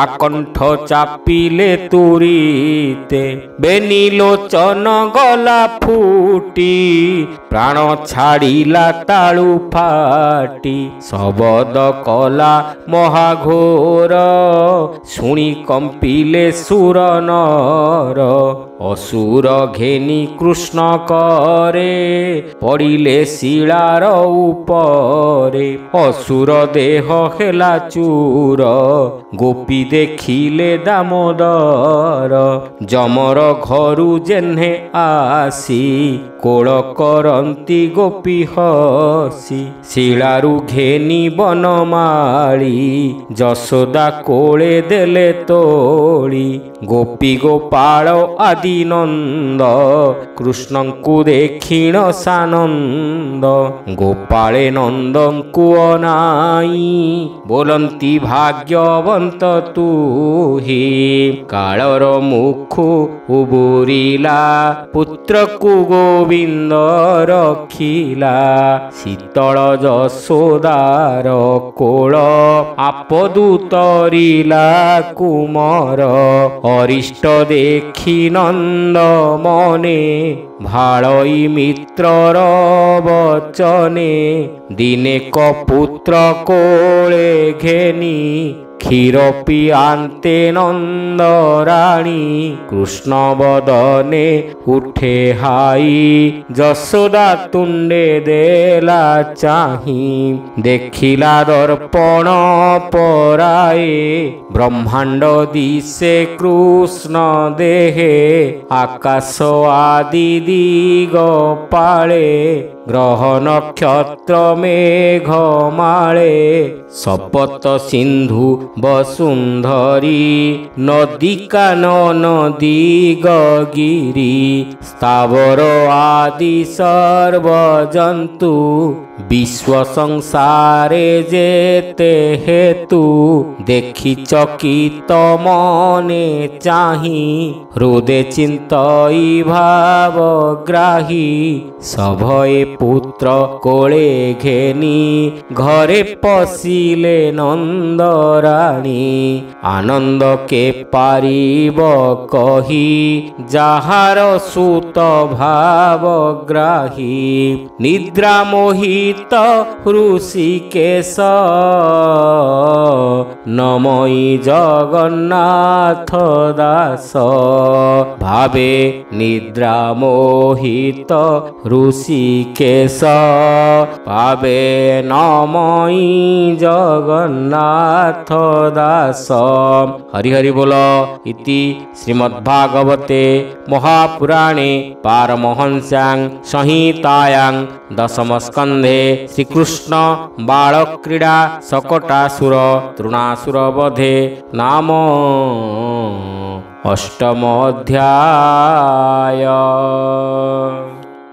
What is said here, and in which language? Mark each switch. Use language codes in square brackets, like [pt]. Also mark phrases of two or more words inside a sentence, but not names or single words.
[or] କଣ୍ଠ ଚାପିଲେ ତୁରିତେ ବେନି ଲୋଚନ ଗଲା ଫୁଟି ପ୍ରାଣ ଛାଡ଼ିଲା ତାଳୁ ଫାଟି ଶବଦ କଲା ମହାଘୋର ଶୁଣି କମ୍ପିଲେ ସୁର ନର ଅସୁର ଘେନି କୃଷ୍ଣ କରେ ପଡ଼ିଲେ ଶିଳାର ଉପରେ ଅସୁର ଦେହ ହେଲା ଚୂର ଗୋପୀ ଦେଖିଲେ ଦାମୋଦର ଯମର ଘରୁ ଯେହ୍ନେ ଆସି କୋଳ କରନ୍ତି ଗୋପୀ ହସି ଶିଳାରୁ ଘେନି ବନମାଳୀ ଯଶୋଦା କୋଳେ ଦେଲେ ତୋଳି ଗୋପୀ ଗୋପାଳ ଆଦି ନନ୍ଦ କୃଷ୍ଣଙ୍କୁ ଦେଖିଣ ସାନନ୍ଦ ଗୋପାଳେ ନନ୍ଦଙ୍କୁ ଅନାଇ ବୋଲନ୍ତି ଭାଗ୍ୟବନ୍ତ ତୁ ହି କାଳର ମୁଖୁ ଉବୁରିଲା ପୁତ୍ର କୋ ଗୋବିନ୍ଦ ରଖିଲା ଶୀତଳ ଯଶୋଦାର କୋଳ ଆପଦୁ ତରିଲା କୁମାର ଅରିଷ୍ଟ ଦେଖି ନନ୍ଦ ମନେ ଭାଡ଼ଇ ମିତ୍ରର ବଚନେ ଦିନେ କପୁତ୍ର କୋଳେ ଘେନି କ୍ଷୀର ପିଆନ୍ତେ ନନ୍ଦରାଣୀ କୃଷ୍ଣ ବଦନେ ଉଠେ ହାଇ ଯଶୋଦା ତୁଣ୍ଡେ ଦେଲା ଚାହି ଦେଖିଲା ଦର୍ପଣ ପରାଏ ବ୍ରହ୍ମାଣ୍ଡ ଦିଶେ କୃଷ୍ଣ ଦେହେ ଆକାଶ ଆଦି ଦିଗ ପାଳେ ଗ୍ରହ ନକ୍ଷତ୍ର ମେଘ ମାଳେ ସପତ ସିନ୍ଧୁ ବସୁନ୍ଧରୀ ନଦୀ କାନନ ଦିଗଗିରି ସ୍ଥାବର ଆଦି ସର୍ବ ଜନ୍ତୁ ବିଶ୍ୱ ସଂସାରେ ଯେତେ ହେତୁ ଦେଖି ଚକିତ ମନେ ଚାହି ହୃଦୟ ଚିନ୍ତଇ ଭାବଗ୍ରାହୀ ସଭୟେ ପୁତ୍ର କୋଳେ ଘେନି ଘରେ ପଶିଲେ ନନ୍ଦରାଣୀ ଆନନ୍ଦ କେ ପାରିବ କହି ଯାହାର ସୁତ ଭାବଗ୍ରାହୀ ନିଦ୍ରା ମୋହିତ ଋଷିକେଶ ନମଇ ଜଗନ୍ନାଥ ଦାସ ଭାବେ ନିଦ୍ରା ମୋହିତ ଋଷିକେଶ ଭାବେ ନମଇ ଜଗନ୍ନାଥ ଦାସ। ହରି ହରି ବୋଲ। [sa] इति श्रीमद्भागवते महापुराणे पारमहंस्यां संहितायां दशमस्कन्धे श्रीकृष्ण बालक्रीडा शकटासुर तृणासुर वधे नाम अष्टम अध्याय।